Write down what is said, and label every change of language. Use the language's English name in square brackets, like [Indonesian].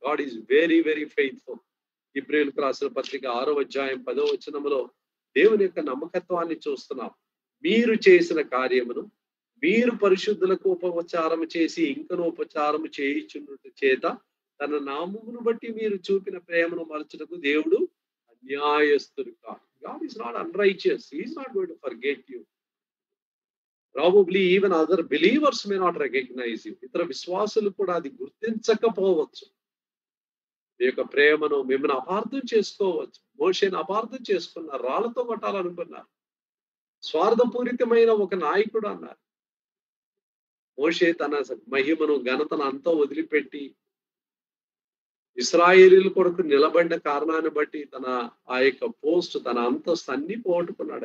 [English] God is very very faithful. [Telugu] హెబ్రీయులకు రాసిన పత్రిక 6వ అధ్యాయం 10వ వచనములో దేవుని యొక్క నమ్మకత్వాన్ని చూస్తున్నాం. మీరు చేసిన కార్యమును మీరు పరిశుద్ధులకు ఉపచారం చేసి ఇంకను ఉపచారం చేయుచున్నట్టు చేత తన నామమును బట్టి మీరు చూపిన ప్రేమను మరచుటకు దేవుడు అన్యాయస్తుడు కాదు. [English] God is not unrighteous. He is not going to forget you. Probably even other believers may not recognize you. [Telugu] ఇతర విశ్వాసులు కూడా అది గుర్తించకపోవచ్చు. మీ యొక్క ప్రేమను మిమ్మల్ని అపార్థం చేసుకోవచ్చు. మోషేను అపార్థం చేసుకున్నారు, రాళ్లతో కొట్టాలనుకున్నారు. స్వార్థపూరితమైన ఒక నాయకుడు అన్నారు. మోషే తన మహిమను ఘనతను అంతా వదిలిపెట్టి ఇశ్రాయేలీల కొరకు నిలబడిన కారణాన్ని బట్టి తన ఆ యొక్క పోస్ట్, తన అంతస్తు అన్ని పోగొట్టుకున్నాడు.